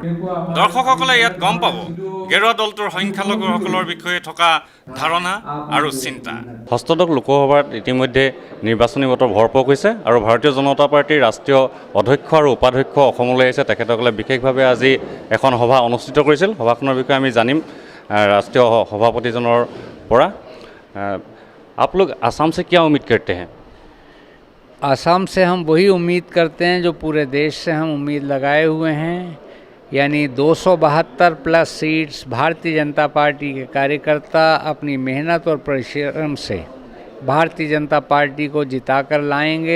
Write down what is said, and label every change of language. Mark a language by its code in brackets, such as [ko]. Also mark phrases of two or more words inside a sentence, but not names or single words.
[as] দৰ্শকসকলে ইয়াত গম পাব গেৰুৱা দলটোৰ সংখ্যালঘুসকলৰ বিষয়ে থকা ধাৰণা আৰু চিন্তা। ষষ্ঠদশ লোকসভাত ইতিমধ্যে নিৰ্বাচনী বতৰ ভৰপক হৈছে আৰু ভাৰতীয় জনতা পাৰ্টীৰ ৰাষ্ট্ৰীয় অধ্যক্ষ আৰু উপাধ্যক্ষ অসমলৈ আহিছে। তেখেতসকলে বিশেষভাৱে আজি এখন সভা অনুষ্ঠিত কৰিছিল। সভাখনৰ বিষয়ে আমি জানিম ৰাষ্ট্ৰীয় সভাপতিজনৰ পৰা। [hi] आप लोग आसाम से क्या उम्मीद करते हैं? आसाम से हम वही उम्मीद करते हैं जो पूरे देश से हम उम्मीद लगाए हुए हैं, यानी 272 [en] plus seats [hi] भारतीय जनता पार्टी के कार्यकर्ता अपनी मेहनत और परिश्रम से भारतीय जनता पार्टी को जिता कर लाएंगे।